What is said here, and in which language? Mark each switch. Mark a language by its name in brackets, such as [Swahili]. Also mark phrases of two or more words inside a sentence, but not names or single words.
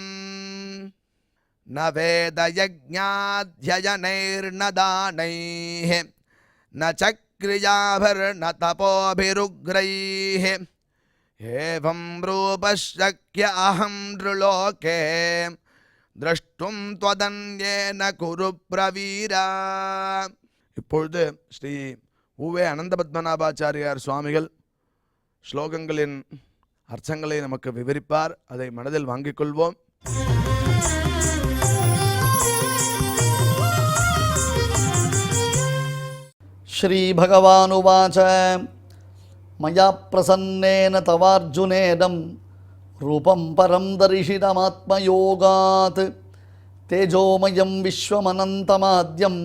[Sanskrit] न वेदयज्ञाध्ययनैर्न दानैः न च क्रियाभिर्न तपोभिरुग्रैः एवं रूपः शक्य अहं नृलोके द्रष्टुं त्वदन्येन कुरु ब्रवीर। [Tamil] இப்பொழுது ஸ்ரீ உவே அனந்த பத்மநாபாச்சாரியார் சுவாமிகள் ஸ்லோகங்களின் அர்த்தங்களை நமக்கு விவரிப்பார். அதை மனதில் வாங்கிக் கொள்வோம். [Sanskrit] श्रीभगवानुवाच मया प्रसन्नेन तवार्जुनेदं रूपं परं दर्शितमात्मयोगात् तेजोमयं विश्वमनन्तमाद्यम्